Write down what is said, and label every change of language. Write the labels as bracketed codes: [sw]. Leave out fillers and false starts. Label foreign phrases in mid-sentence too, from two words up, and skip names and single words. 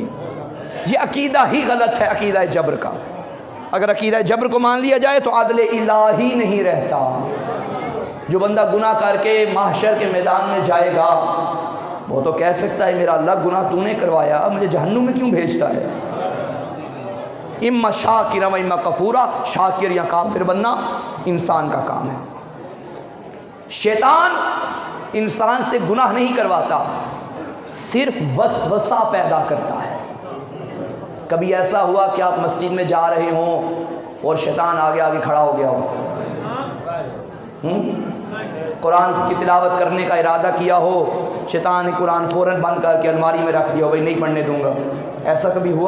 [ur] یہ عقیدہ ہی غلط ہے، عقیدہ جبر کا۔ اگر عقیدہ جبر کو مان لیا جائے تو عدل الٰہی نہیں رہتا. جو بندہ گناہ کر کے محشر کے میدان میں جائے گا، وہ تو کہہ سکتا ہے میرا اللہ گناہ تو نے کروایا، مجھے جہنم میں کیوں بھیجتا ہے? [ar] اما شاکر و اما کفورا، [ur] شاکر یا کافر بننا انسان کا کام ہے۔ شیطان انسان سے گناہ نہیں کرواتا، صرف وسوسہ پیدا کرتا ہے۔ کبھی ایسا ہوا کہ آپ مسجد میں جا رہے ہوں اور شیطان آگے آگے کھڑا ہو گیا ہو، قرآن کی تلاوت کرنے کا ارادہ کیا ہو، شیطان نے قرآن فوراً بند کر کے الماری میں رکھ دیا ہو، بھائی نہیں پڑھنے دوں گا، ایسا کبھی ہوا؟